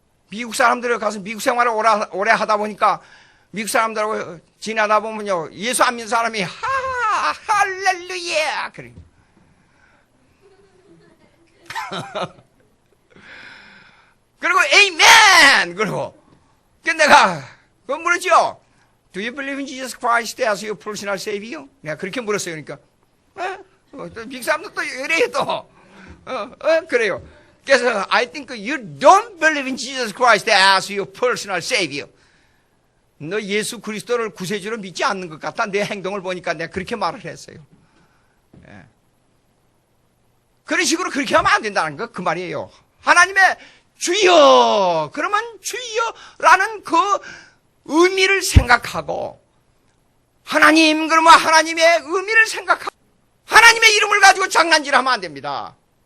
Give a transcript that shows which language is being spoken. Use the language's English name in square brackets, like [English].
[Korean] 미국 사람들 가서 미국 생활을 오래 하다 보니까 미국 사람들하고 지나다 보면요, 예수 안 믿는 사람이 할렐루야 그래. 그리고 에이멘 그리고 내가 그거 물었죠. [English] Do you believe in Jesus Christ as your personal savior? [Korean] 내가 그렇게 물었어요. 그러니까 미국 사람들 또 이래요 또. 그래요. 그래서 [English] I think you don't believe in Jesus Christ as your personal savior. [Korean] 너 예수 그리스도를 구세주로 믿지 않는 것 같다. 내 행동을 보니까 내가 그렇게 말을 했어요. 예. 그런 식으로 그렇게 하면 안 된다는 거 그 말이에요. 하나님의 주여 그러면 주여라는 그 의미를 생각하고 하나님 그러면 하나님의 의미를 생각하고 하나님의 이름을 가지고 장난질하면 안 됩니다.